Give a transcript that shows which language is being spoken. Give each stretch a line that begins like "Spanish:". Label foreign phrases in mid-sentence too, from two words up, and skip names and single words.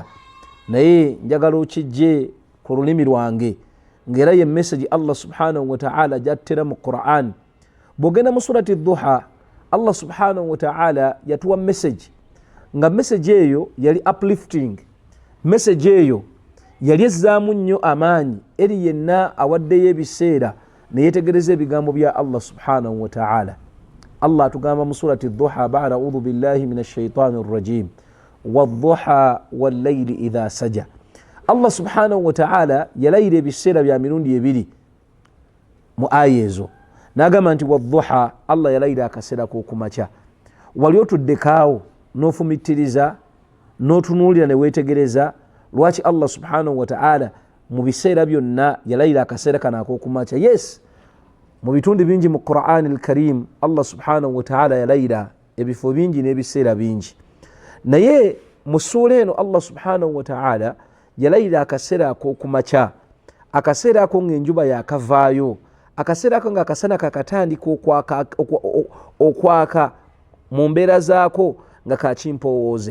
Ganda: Naye njagala okijje ku lulimi lwange ng'era ye message
Arabic: الله سبحانه وتعالى
Ganda: gy'attera mu Qur'an. Bw'ogenda mu surati Duha,
Arabic: الله سبحانه وتعالى
Ganda: yatuwa message nga message eyo yali uplifting. Message eyo yali ezzaamu nnyo amaanyi eri yenna awaddeyo ebiseera ne yeetegereza ebigambo bya
Arabic: الله سبحانه وتعالى.
Ganda: Allah atugamba mu surati Duha
Arabic: بعد أعوذ بالله من الشيطان الرجيم والضحى والليل إذا سجى. الله سبحانه وتعالى
Ganda: yalayira ebiseera bya mirundi ebiri mu aya ezo n'agamba nti wadduha, Allah yalayira akaseera k'okumakya. Wali otuddekaawo n'ofumitiriza n'otunuulira ne weetegereza lwaki
Arabic: الله سبحانه وتعالى
Ganda: mu biseera byonna yalayira akaseera kano ak'okumakya? Yes, mu bitundu bingi mu
Arabic: القرآن الكريم الله سبحانه وتعالى
Ganda: yalayira ebifo bingi n'ebiseera bingi, naye mu ssuula eno
Arabic: الله سبحانه وتعالى
Ganda: yalayira akaseera ak'okumakya, akaseera ako ng'enjuba yakavaayo, akaseera ako ng'akasana kakatandika okwaka mu mbeera zaako nga kakimpowooze.